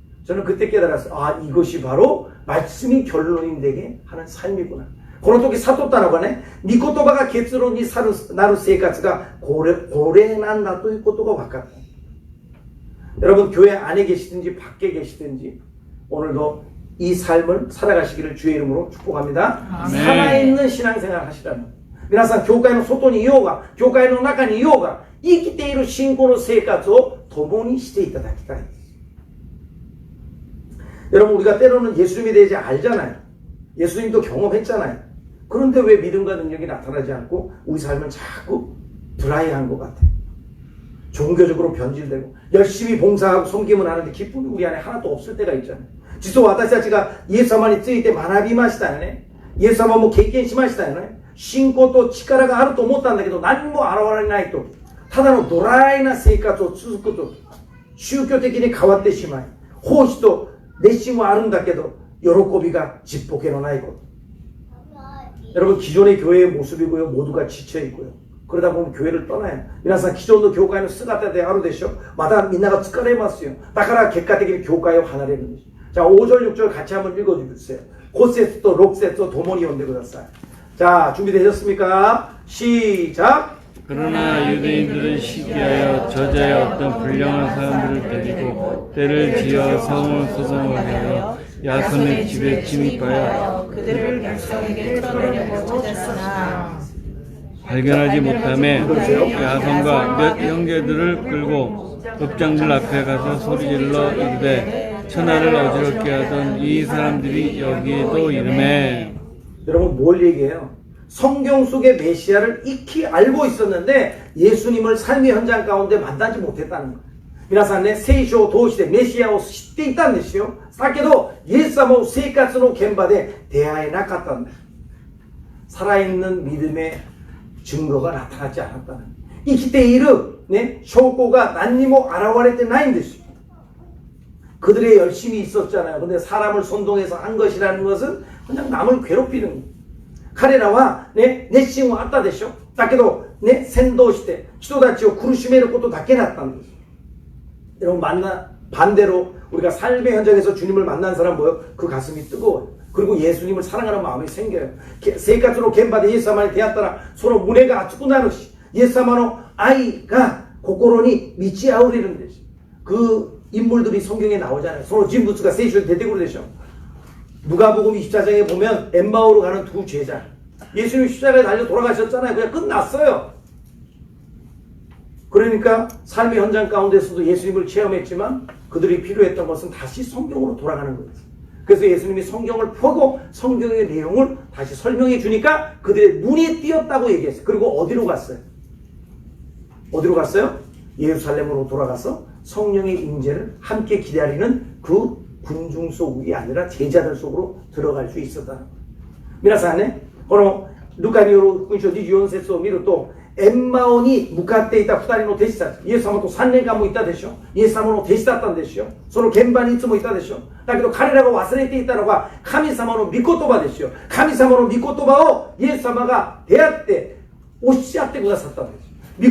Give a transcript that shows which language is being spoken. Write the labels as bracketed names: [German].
[Korean] 저는 그때 깨달았어요. 아, 이것이 바로 말씀이 결론인되게 하는 삶이구나. [Japanese] この時悟ったのがね、御言葉が結論になる生活がこれなんだということが分かった. [Korean] 여러분 교회 안에 계시든지 밖에 계시든지 오늘도 이 삶을 살아가시기를 주의 이름으로 축복합니다. 아멘. 살아있는 신앙생활 하시라는. [Japanese] 皆さん教会の外にいようが教会の中にいようが生きている信仰の生活を共にしていただきたい. [Korean] 여러분 우리가 때로는 예수님에 대해 알잖아요. 예수님도 경험했잖아요. 그런데 왜 믿음과 능력이 나타나지 않고 우리 삶은 자꾸 드라이한 것 같아. 종교적으로 변질되고 열심히 봉사하고 섬김을 하는데 기쁨이 우리 안에 하나도 없을 때가 있잖아요. [Japanese] 実は私たちがイエス様について学びましたよね。イエス様も経験しましたよね。信仰と力があると思ったんだけど何も現れないと。ただのドライな生活を続くと。宗教的に変わってしまい。奉仕と熱心はあるんだけど喜びがちっぽけのないこと. [Korean] 여러분 기존의 교회의 모습이고요. 모두가 지쳐있고요. 그러다 보면 교회를 떠나요. [Japanese] 皆さん既存の教会の姿であるでしょ。またみんなが疲れますよ。だから結果的に教会を離れるんです. [Korean] 자, 5절 6절 같이 한번 읽어주세요. [Japanese] 5節と 6節を共に読んでください. [Korean] 자, 준비되셨습니까? 시작. 그러나 유대인들은 시기하여 저자의 어떤 불량한 사람들을 데리고 때를 지어 성을 소송을 하여 야손의 집에 침입하여 그들을 백성에게 끌어내려고 찾았으나 발견하지 못하매 야손과 몇 형제들을 끌고 법장들 앞에 가서 소리질러 이르되 천하를 어지럽게 하던 이 사람들이 여기에도 이르매. 여러분 뭘 얘기해요? 성경 속의 메시아를 익히 알고 있었는데 예수님을 삶의 현장 가운데 만나지 못했다는 거예요. [Japanese] 皆さんね、聖書を通してメシアを知っていたんですよ。だけどイエス様を生活の現場で出会えなかったんです。 [Korean] 살아있는 믿음의 증거가 나타나지 않았다는. [Japanese] 生きているね、証拠が何にも現れてないんですよ。 [Korean] 그들의 열심이 있었잖아요. 근데 사람을 선동해서 한 것이라는 것은 그냥 남을 괴롭히는 거예요. [Japanese] 彼らはね、熱心はあったでしょ。だけど、ね、先導して人たちを苦しめることだけだったんです。 [Korean] 여러분 반대로 우리가 삶의 현장에서 주님을 만난 사람 뭐예요? 그 가슴이 뜨거워요. 그리고 예수님을 사랑하는 마음이 생겨요. [Japanese] 생活の現場でイエス様に出会ったらその胸が熱くなるし、イエス様の愛が心に満ち溢れるんです。 [Korean] 그 인물들이 성경에 나오잖아요. [Japanese] 서로人物가聖書に出てくるでしょ. [Korean] 누가복음 24장에 보면 엠마오로 가는 두 제자. 예수님 십자가에 달려 돌아가셨잖아요. 그냥 끝났어요. 그러니까 삶의 현장 가운데서도 예수님을 체험했지만 그들이 필요했던 것은 다시 성경으로 돌아가는 거예요. 그래서 예수님이 성경을 펴고 성경의 내용을 다시 설명해 주니까 그들의 눈이 띄었다고 얘기했어요. 그리고 어디로 갔어요? 어디로 갔어요? 예루살렘으로 돌아가서 성령의 임재를 함께 기다리는 그 군중 속이 아니라 제자들 속으로 들어갈 수 있었다는 거예요. [Japanese] 皆さんね、このルカによる福音書24節を見ると、エンマオに向かっていた2人の弟子たち、イエス様と3年間もいたでしょ。イエス様の弟子だったんですよ。その現場にいつもいたでしょ。だけど彼らが忘れていたのは神様の御言葉ですよ。神様の御言葉をイエス様が出会っておっしゃってくださったんです。